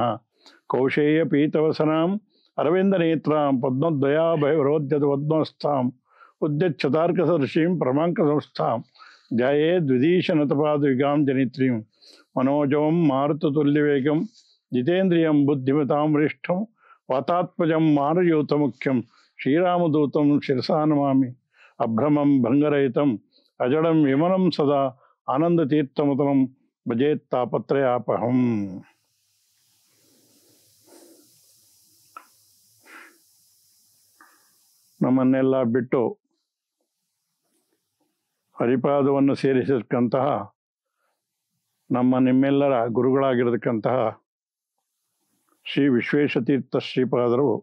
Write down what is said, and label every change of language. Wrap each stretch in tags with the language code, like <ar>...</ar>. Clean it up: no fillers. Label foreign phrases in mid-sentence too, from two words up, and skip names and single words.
<sa>ಕೌಶೇಯ ಪೀತವಸನಾಂ ಅರವಿಂದನೇತ್ರಾಂ ಪದ್ಮದ್ವಯಾಭಯವರೋದ್ಯತ ಪದ್ಮಸ್ಥಾಂ ಉದ್ಯಚ್ಛತಾರ್ಕಸದೃಶೀಂ ಪರಮಾಂಕಸಂಸ್ಥಾಂ ಧ್ಯಾಯೇ ದ್ವಿಧೀಶನತಪಾದವಿಗಾಂ ಜನಿತ್ರೀಂ ಮನೋಜವಂ ಮಾರುತತುಲ್ಯವೇಗಂ ಜಿತೇಂದ್ರಿಯಂ ಬುದ್ಧಿಮತಾಂ ವರಿಷ್ಠಂ ವಾತಾತ್ಮಜಂ ಮಾನಯೂತಮುಖ್ಯಂ ಶ್ರೀರಾಮದೂತಂ ಶಿರಸಾ ನಮಾಮಿ. ಅಭ್ರಮಂ ಭಂಗರಹಿತಂ ಅಜಡಂ ವಿಮಲಂ ಸದಾ ಆನಂದತೀರ್ಥಮತಲಂ ಭಜೇತ್ತಾಪತ್ರಯಾಪಹಂ.</sa> <kn>ನಮ್ಮನ್ನೆಲ್ಲ ಬಿಟ್ಟು ಹರಿಪಾದವನ್ನು ಸೇರಿಸಿರ್ತಕ್ಕಂತಹ ನಿಮ್ಮೆಲ್ಲರ ಗುರುಗಳಾಗಿರತಕ್ಕಂತಹ ಶ್ರೀ ವಿಶ್ವೇಶತೀರ್ಥ ಶ್ರೀಪಾದರು</kn>